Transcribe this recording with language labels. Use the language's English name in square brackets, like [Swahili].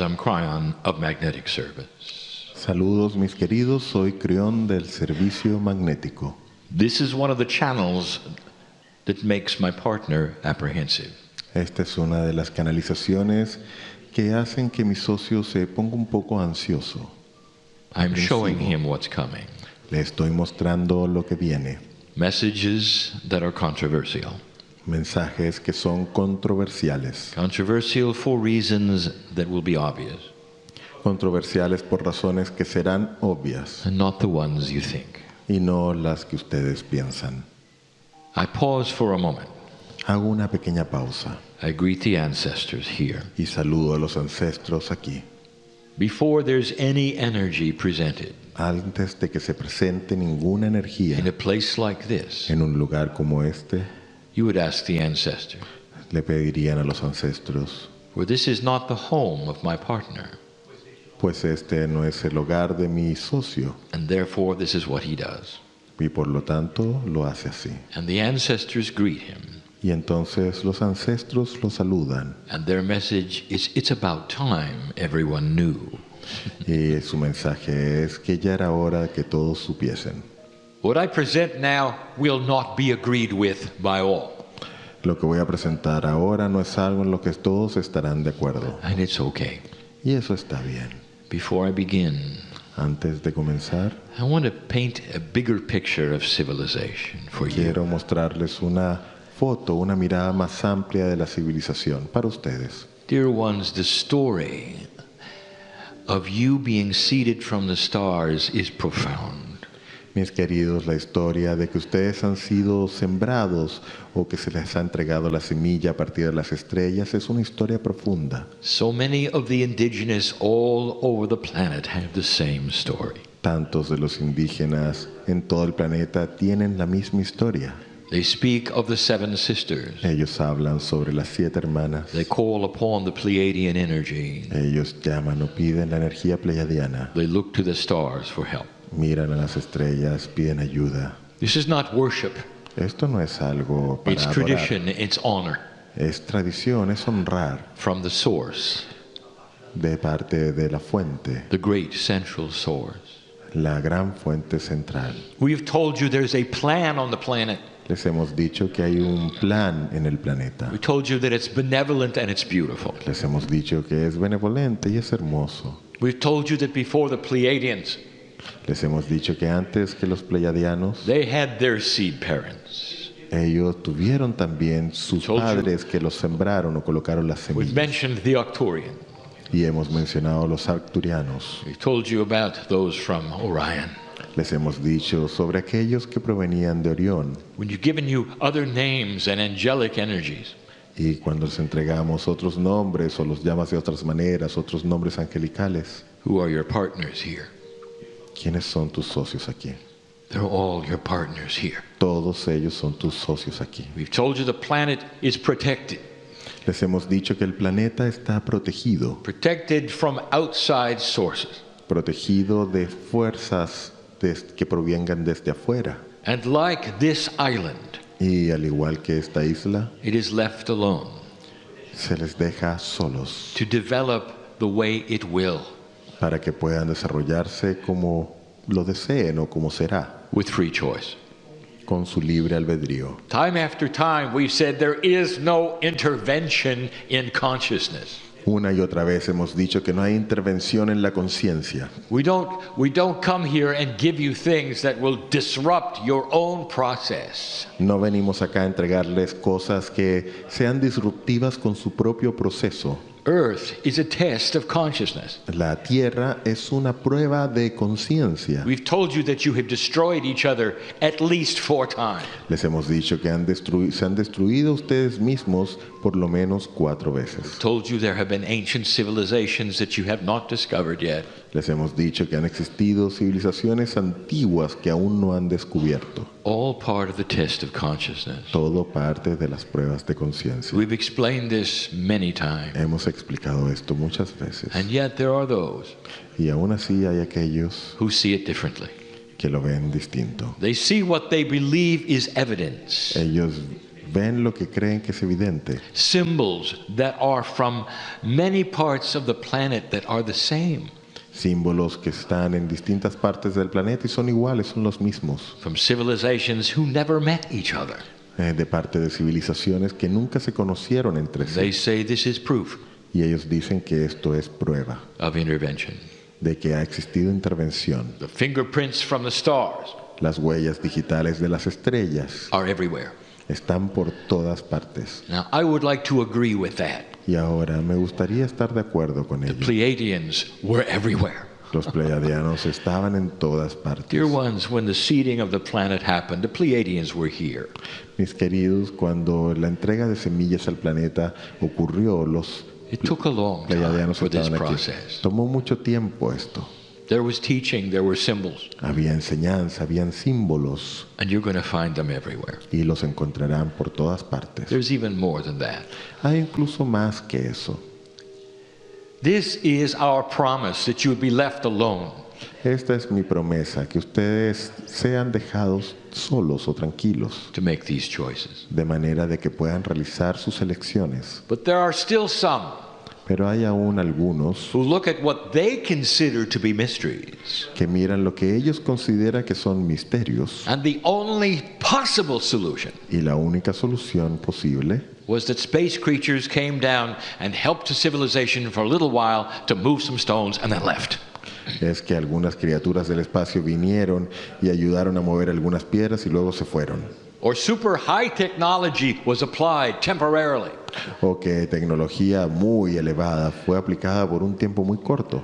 [English] I'm Cryon of Magnetic Service. [Spanish] Saludos mis queridos, soy Crión del Servicio Magnético. [English] This is one of the channels that makes my partner apprehensive. [Spanish] Esta es una de las canalizaciones que hacen que mi socio se ponga un poco ansioso. [English] I'm showing him what's coming. [Spanish] Le estoy mostrando lo que viene. [English] Messages that are controversial. [Spanish] Mensajes que son controversiales. [English] Controversial for reasons that will be obvious, [Spanish] Controversiales por razones que serán obvias [English] and not the ones you think. [Spanish] y no las que ustedes piensan. [English] I pause for a moment. [Spanish] Hago una pequeña pausa [English] I greet the ancestors here. [Spanish] y saludo a los ancestros aquí. [English] Before there's any energy presented [Spanish] Antes de que se presente ninguna energía [English] in a place like this, [Spanish] en un lugar como este, [English] you would ask the ancestor, [Spanish] le pedirían a los ancestros, [English] for this is not the home of my partner, [Spanish] pues este no es el hogar de mi socio [English] and therefore this is what he does. [Spanish] y por lo tanto lo hace así. [English] And the ancestors greet him, [Spanish] Y entonces los ancestros lo saludan [English] and their message is, it's about time everyone knew. [Spanish] y su mensaje es que ya era hora que todos supiesen. [English] What I present now will not be agreed with by all, [Spanish] Lo que voy a presentar ahora no es algo en lo que todos estarán de acuerdo. [English] and it's okay. [Spanish] Y eso está bien. [English] Before I begin, [Spanish] Antes de comenzar, [English] I want to paint a bigger picture of civilization for you. [Spanish] quiero mostrarles una foto, una mirada más amplia de la civilización para ustedes. [English] Dear ones, the story of you being seeded from the stars is profound. [Spanish] Mis queridos, la historia de que ustedes han sido sembrados o que se les ha entregado la semilla a partir de las estrellas es una historia profunda. [English] So many of the indigenous all over the planet have the same story. [Spanish] Tantos de los indígenas en todo el planeta tienen la misma historia. [English] They speak of the seven sisters. [Spanish] Ellos hablan sobre las 7 hermanas. [English] They call upon the Pleiadian energy. [Spanish] Ellos llaman o piden la energía pleiadiana. [English] They look to the stars for help. [Spanish] Miran a las estrellas, piden ayuda. [English] This is not worship. [Spanish] Esto no es algo para [English] It's [Spanish] adorar. [English] tradition, it's honor [Spanish] Es tradición, es honrar [English] from the source, [Spanish] de parte de la fuente, [English] the great central source. [Spanish] la gran fuente central. [English] We've told you there's a plan on the planet. [Spanish] Les hemos dicho que hay un plan en el planeta. [English] We told you that it's benevolent and it's beautiful. [Spanish] Les hemos dicho que es benevolente y es hermoso. [English] We've told you that before the Pleiadians, [Spanish] Les hemos dicho que antes que los pleiadianos, [English] they had their seed parents. [Spanish] ellos tuvieron también sus [English] Told you. [Spanish] padres que los sembraron o colocaron las [English] We've [Spanish] semillas. [English] mentioned the Arcturian. [Spanish] Y hemos mencionado los arcturianos. [English] We've told you about those from Orion. [Spanish] Les hemos dicho sobre aquellos que provenían de Orión. [English] When you've given you other names and angelic energies, [Spanish] Y cuando les entregamos otros nombres o los llamas de otras maneras, otros nombres angelicales, [English] who are your partners here? [Spanish] ¿quiénes son tus socios aquí? [English] They're all your partners here. [Spanish] Todos ellos son tus socios aquí. [English] We've told you the planet is protected. [Spanish] Les hemos dicho que el planeta está protegido, [English] Protected from outside sources. [Spanish] protegido de fuerzas que provengan desde afuera. [English] And like this island, [Spanish] Y al igual que esta isla, [English] it is left alone [Spanish] se les deja solos [English] to develop the way it will, [Spanish] para que puedan desarrollarse como lo deseen o como será, [English] with free choice. [Spanish] con su libre albedrío. [English] Time after time, we've said there is no intervention in consciousness. [Spanish] Una y otra vez hemos dicho que no hay intervención en la conciencia. [English] We don't come here and give you things that will disrupt your own process. [Spanish] No venimos acá a entregarles cosas que sean disruptivas con su propio proceso. [English] Earth is a test of consciousness. [Spanish] La tierra es una prueba de conciencia. [English] We've told you that you have destroyed each other at least 4 times. [Spanish] Les hemos dicho que se han destruido ustedes mismos por lo menos 4 veces. [English] Told you there have been ancient civilizations that you have not discovered yet. [Spanish] Les hemos dicho que han existido civilizaciones antiguas que aún no han descubierto. [English] All part of the test of consciousness. [Spanish] Todo parte de las pruebas de conciencia. [English] We've explained this many times. [Spanish] Hemos explicado esto muchas veces. [English] And yet there are those [Spanish] Y aún así hay aquellos [English] who see it differently. [Spanish] que lo ven distinto. [English] They see what they believe is evidence. [Spanish] Ellos ven lo que creen que es evidente. [English] Symbols that are from many parts of the planet that are the same. [Spanish] Símbolos que están en distintas partes del planeta y son iguales, son los mismos. [English] From civilizations who never met each other. [Spanish] De parte de civilizaciones que nunca se conocieron entre [English] They [Spanish] sí. [English] say this is proof [Spanish] Y ellos dicen que esto es prueba [English] of intervention. [Spanish] de que ha existido intervención. [English] The fingerprints from the stars [Spanish] Las huellas digitales de las estrellas [English] are everywhere. [Spanish] están por todas partes. [English] Now, I would like to agree with that. [Spanish] Y ahora me gustaría estar de acuerdo con [English] The [Spanish] ello. [English] Pleiadians were everywhere. [Spanish] Los pleiadianos estaban en todas partes. [English] Dear ones, when the seeding of the planet happened, the Pleiadians were here. [Spanish] Mis queridos, cuando la entrega de semillas al planeta ocurrió, los [English] It took a long time [Spanish] pleiadianos [English] for this [Spanish] estaban aquí. [English] process. [Spanish] Tomó mucho tiempo esto. [English] There was teaching, there were symbols, [Spanish] Había enseñanza, habían símbolos [English] and you're going to find them everywhere. [Spanish] y los encontrarán por todas partes. [English] There's even more than that. [Spanish] Hay incluso más que eso. [English] This is our promise that you would be left alone. [Spanish] Esta es mi promesa, que ustedes sean dejados solos o tranquilos, [English] To make these choices. [Spanish] de manera de que puedan realizar sus elecciones. [English] But there are still some [Spanish] Pero hay aún algunos [English] who look at what they consider to be mysteries, [Spanish] que miran lo que ellos consideran que son misterios [English] and the only possible solution [Spanish] y la única solución posible [English] was that space creatures came down and helped a civilization for a little while to move some stones and then left. [Spanish] es que algunas criaturas del espacio vinieron y ayudaron a mover algunas piedras y luego se fueron. [English] Or super high technology was applied temporarily [Spanish] O que tecnología muy elevada fue aplicada por un tiempo muy corto